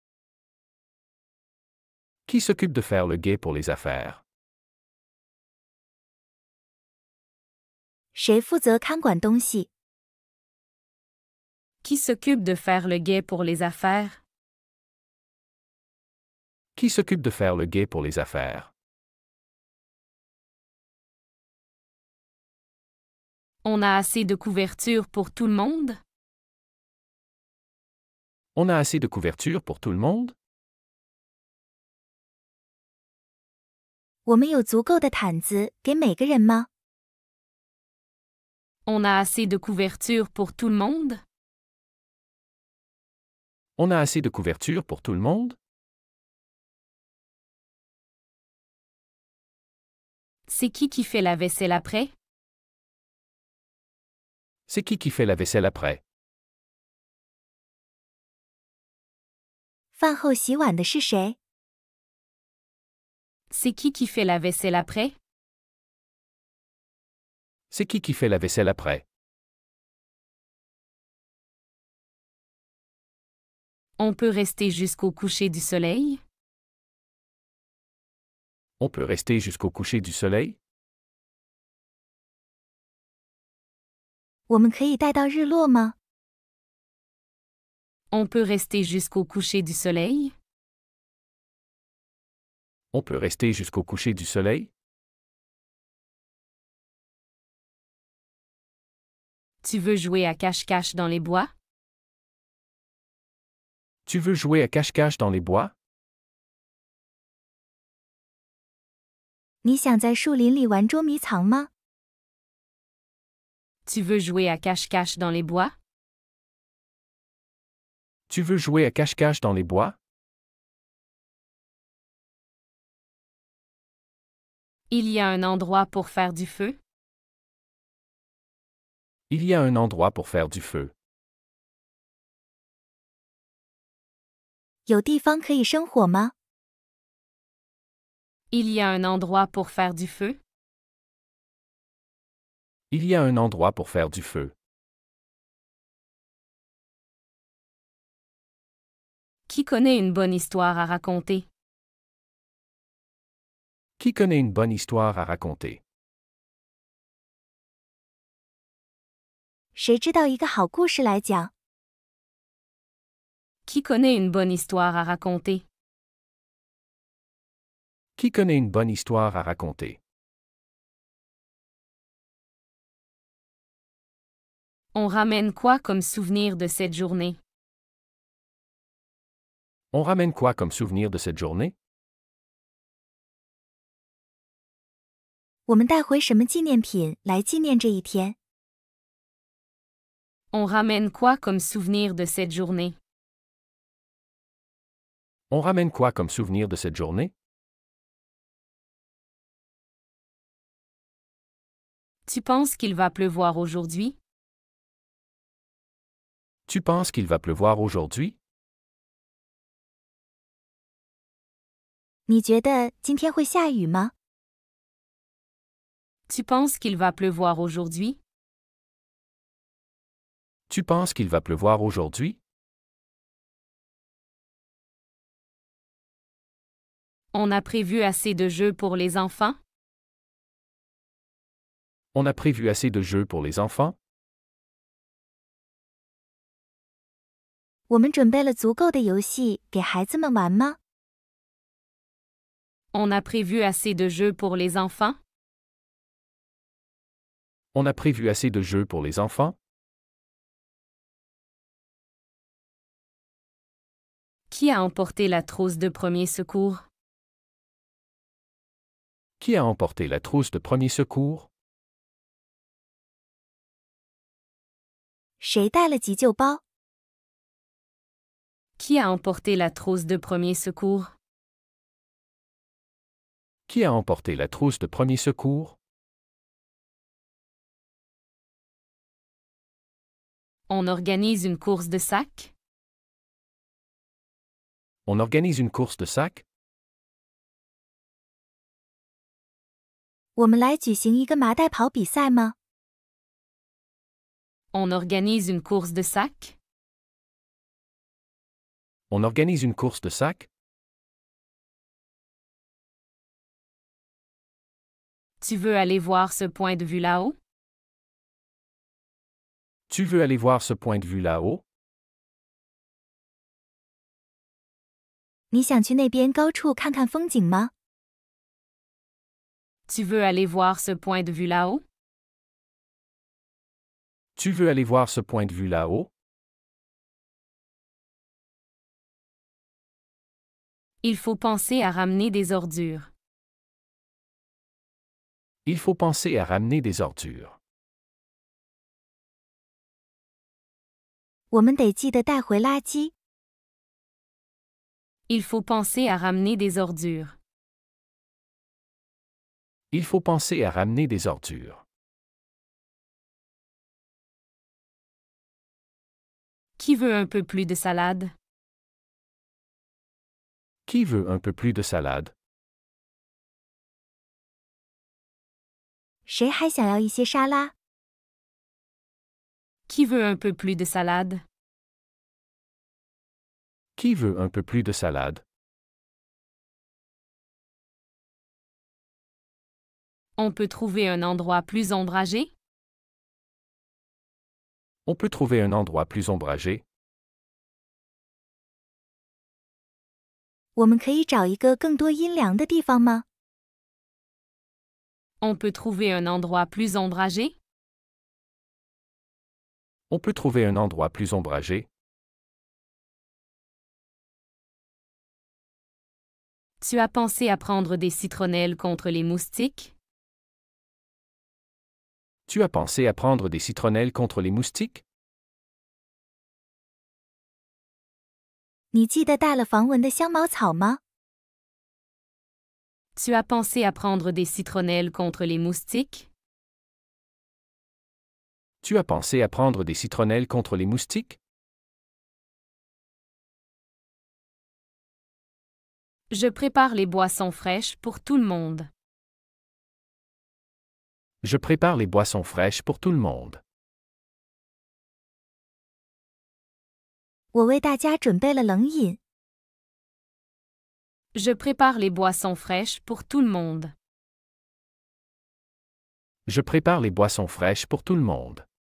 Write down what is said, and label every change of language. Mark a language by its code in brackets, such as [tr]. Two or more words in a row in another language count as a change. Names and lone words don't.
[fr] Qui s'occupe de faire le guet pour les affaires? [zh] 谁负责看管东西？ [fr] Qui s'occupe de faire le guet pour les affaires? Qui s'occupe de faire le guet pour les affaires? On a assez de couverture pour tout le monde? On a assez de couverture pour tout le monde? [zh] 我们有足够的毯子给每个人吗？ [fr] On a assez de couverture pour tout le monde? On a assez de couverture pour tout le monde? C'est qui fait la vaisselle après? C'est qui fait la vaisselle après? [zh] 饭后洗碗的是谁？ [fr] C'est qui fait la vaisselle après? C'est qui fait la vaisselle après? On peut rester jusqu'au coucher du soleil? On peut rester jusqu'au coucher du soleil? [zh] 我们可以待到日落吗？ [fr] On peut rester jusqu'au coucher du soleil? On peut rester jusqu'au coucher du soleil? Tu veux jouer à cache-cache dans les bois? Tu veux jouer à cache-cache dans les bois? [zh] 你想在树林里玩捉迷藏吗？ [fr] Tu veux jouer à cache-cache dans les bois? Tu veux jouer à cache-cache dans les bois? Il y a un endroit pour faire du feu? Il y a un endroit pour faire du feu. [zh] 有地方可以生火吗？ [fr] Il y a un endroit pour faire du feu? Il y a un endroit pour faire du feu. Qui connaît une bonne histoire à raconter? Qui connaît une bonne histoire à raconter? [zh] 谁知道一个好故事来讲？ [fr] Qui connaît une bonne histoire à raconter? Qui connaît une bonne histoire à raconter? On ramène quoi comme souvenir de cette journée? On ramène quoi comme souvenir de cette journée? [zh] 我们带回什么纪念品来纪念这一天？ [fr] On ramène quoi comme souvenir de cette journée? On ramène quoi comme souvenir de cette journée? Tu penses qu'il va pleuvoir aujourd'hui? Tu penses qu'il va pleuvoir aujourd'hui? [zh] 你觉得今天会下雨吗？ [fr] Tu penses qu'il va pleuvoir aujourd'hui? Tu penses qu'il va pleuvoir aujourd'hui? On a prévu assez de jeux pour les enfants? On a prévu assez de jeux pour les enfants? [zh] 我们准备了足够的游戏给孩子们玩吗？ [fr] On a prévu assez de jeux pour les enfants? On a prévu assez de jeux pour les enfants? Qui a emporté la trousse de premier secours? Qui a emporté la trousse de premier secours? [zh] 谁带了急救包？ [fr] Qui a emporté la trousse de premier secours? Qui a emporté la trousse de premier secours? On organise une course de sac? On organise une course de sac? [zh] 我们来举行一个麻袋跑比赛吗？ [fr] On organise une course de sac? On organise une course de sac? Tu veux aller voir ce point de vue là-haut? Tu veux aller voir ce point de vue là-haut? [zh] 你想去那边高处看看风景吗？ [fr] Tu veux aller voir ce point de vue là-haut? Tu veux aller voir ce point de vue là-haut? Il faut penser à ramener des ordures. Il faut penser à ramener des ordures. [zh] 我们得记得带回垃圾。 [fr] Il faut penser à ramener des ordures. Il faut penser à ramener des ordures. Qui veut un peu plus de salade? Qui veut un peu plus de salade? [zh] 谁还想要一些沙拉？ [fr] Qui veut un peu plus de salade? Qui veut un peu plus de salade? On peut trouver un endroit plus ombragé? On peut trouver un endroit plus ombragé? [zh] 我们可以找一个更多阴凉的地方吗？ [fr] On peut trouver un endroit plus ombragé? On peut trouver un endroit plus ombragé? Tu as pensé à prendre des citronnelles contre les moustiques? Tu as pensé à prendre des citronnelles contre les moustiques? [zh] 你记得带了防蚊的香茅草吗？ [fr] Tu as pensé à prendre des citronnelles contre les moustiques? Tu as pensé à prendre des citronnelles contre les moustiques? Je prépare les boissons fraîches pour tout le monde. Je prépare les boissons fraîches pour tout le monde. [zh] 我为大家准备了冷饮。 [fr] Je prépare les boissons fraîches pour tout le monde. Je prépare les boissons fraîches pour tout le monde.